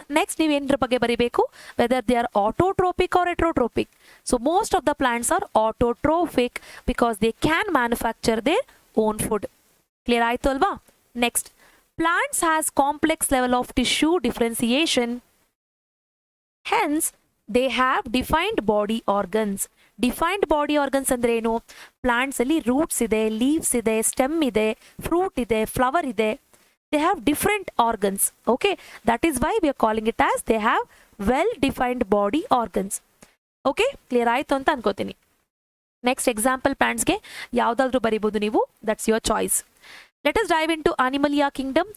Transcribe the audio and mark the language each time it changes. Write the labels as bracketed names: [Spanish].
[English] next [Kannada] ನೀವು ಏನರ ಬಗ್ಗೆ ಬರೀಬೇಕು, [English] Whether they are autotrophic or heterotrophic. So most of the plants are autotrophic because they can manufacture their own food. [Kannada] Clear ಆಯ್ತು ಅಲ್ವಾ? [English] Next, plants has complex level of tissue differentiation, hence they have defined body organs. Defined body organs [Kannada] ಅಂದ್ರೆ ಏನು? Plants ಅಲ್ಲಿ roots ಇದೆ, leaves ಇದೆ, stem ಇದೆ, fruit ಇದೆ, flower ಇದೆ. [English] they have different organs. Okay, that is why we are calling it as they have well defined body organs. [Kannada] Okay, clear ಆಯ್ತು ಅಂತ ಅನ್ಕೋತೀನಿ. ನೆಕ್ಸ್ಟ್ ಎಕ್ಸಾಂಪಲ್ ಪ್ಲಾಂಟ್ಸ್ಗೆ ಯಾವ್ದಾದ್ರು ಬರೀಬಹುದು ನೀವು, [English] That's your choice. Let us dive into animalia kingdom.